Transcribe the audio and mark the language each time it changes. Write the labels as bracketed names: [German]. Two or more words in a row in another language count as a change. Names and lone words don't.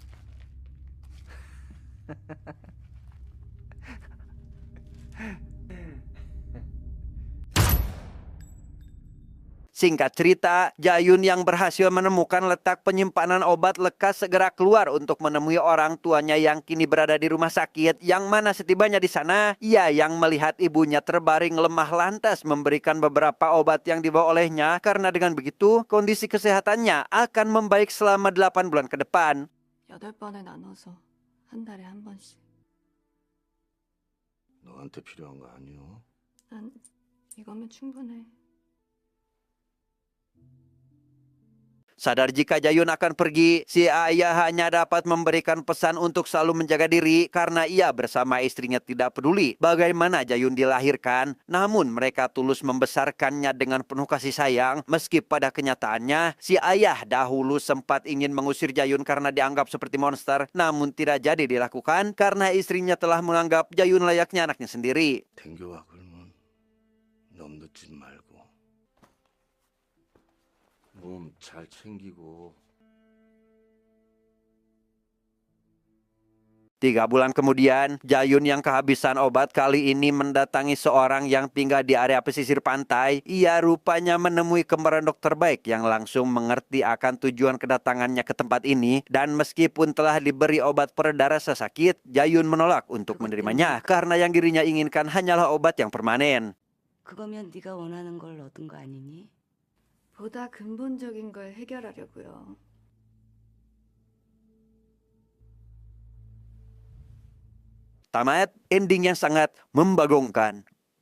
[Indonesian] Singkat cerita, Jayun yang berhasil menemukan letak penyimpanan obat lekas segera keluar untuk menemui orang tuanya yang kini berada di rumah sakit. Yang mana setibanya di sana, ia yang melihat ibunya terbaring lemah lantas memberikan beberapa obat yang dibawa olehnya karena dengan begitu kondisi kesehatannya akan membaik selama 8 bulan ke depan. [Korean] 8번에 나눠서 한 달에 한 번씩. 너한테 필요한 거 아니오? 난 이거면 충분해. [Indonesian] Sadar jika Jayun akan pergi, si ayah hanya dapat memberikan pesan untuk selalu menjaga diri karena ia bersama istrinya tidak peduli bagaimana Jayun dilahirkan. Namun mereka tulus membesarkannya dengan penuh kasih sayang meski pada kenyataannya si ayah dahulu sempat ingin mengusir Jayun karena dianggap seperti monster. Namun tidak jadi dilakukan karena istrinya telah menganggap Jayun layaknya anaknya sendiri. [Korean] 댕겨와 그러면 너무 늦지 말고 몸 잘 챙기고 [Indonesian] 3 bulan kemudian, Jayun yang kehabisan obat kali ini mendatangi seorang yang tinggal di area pesisir pantai. Ia rupanya menemui kembaran dokter baik yang langsung mengerti akan tujuan kedatangannya ke tempat ini. Dan meskipun telah diberi obat pereda rasa sakit, Jayun menolak untuk menerimanya karena yang dirinya inginkan hanyalah obat yang permanen. [Korean] 그거면 네가 원하는 걸 얻은 거 아니니? 보다 근본적인 걸 해결하려고요. [Indonesian] Tamat, ending yang sangat membagongkan.